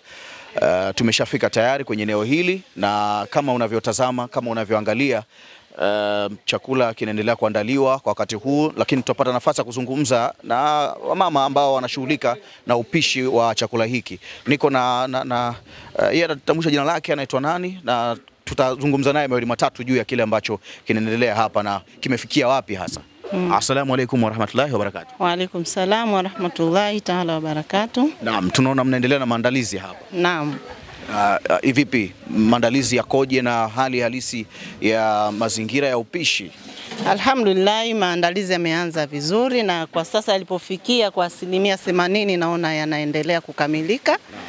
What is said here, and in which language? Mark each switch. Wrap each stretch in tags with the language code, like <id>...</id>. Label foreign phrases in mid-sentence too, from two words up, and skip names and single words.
<sw>Tumeshafika tayari kwenye eneo hili, na kama unavyotazama, kama unavyoangalia, chakula kinaendelea kuandaliwa kwa wakati huu, lakini tutapata nafasi ya kuzungumza na wamama ambao wanashughulika na upishi wa chakula hiki. Niko na yeye atatambulisha jina lake, anaitwa nani, na tutazungumza naye mawili matatu juu ya kile ambacho kinaendelea hapa na kimefikia wapi hasa.</sw> <ar>السلام عليكم ورحمة الله وبركاته. وعليكم السلام ورحمة الله تعالى وبركاته.</ar> <sw>Naam, tunaona mnaendelea na maandalizi hapa. Naam. Vipi maandalizi yakoje na hali halisi ya mazingira ya upishi? Alhamdulillah, maandalizi yameanza vizuri na kwa sasa yalipofikia kwa 80% naona yanaendelea kukamilika.</sw>